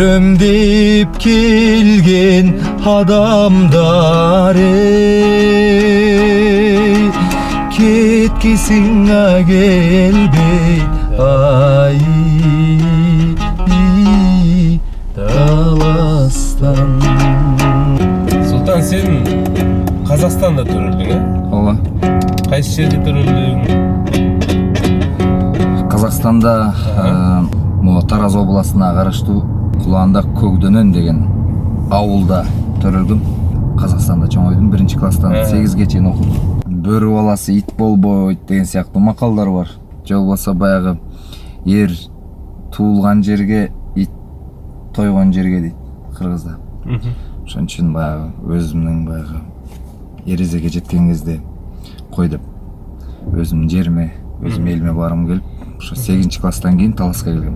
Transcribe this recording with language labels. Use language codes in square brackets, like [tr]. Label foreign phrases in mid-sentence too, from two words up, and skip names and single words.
[ky] көрөм деп келген адамдар ей кеткесиңе келбей ай таластан. Султан, сен Қазақстанда төрөлдүң, Ооба. Кайсы жерде төрөлдүң? Қазақстанда Тараз областына караштуу Кулаандак Көкдөнөн деген ауылда төрөлгүм. Қазақстанда чоңойдум, 1 класстан 8ге чейин окудум. Бөрү баласы ит болбойт деген сыяктуу макалдар бар. Же болбосо баягы ер туулган жерге, ит тойгон жерге дейт кыргызда. Ошон үчүн баягы өзүмдүн баягы эрезеге жеткен кезде кой деп өзүмдүн жериме, өзүм элиме баргым келип, ошо 8 класстан кийин Таласка келгем.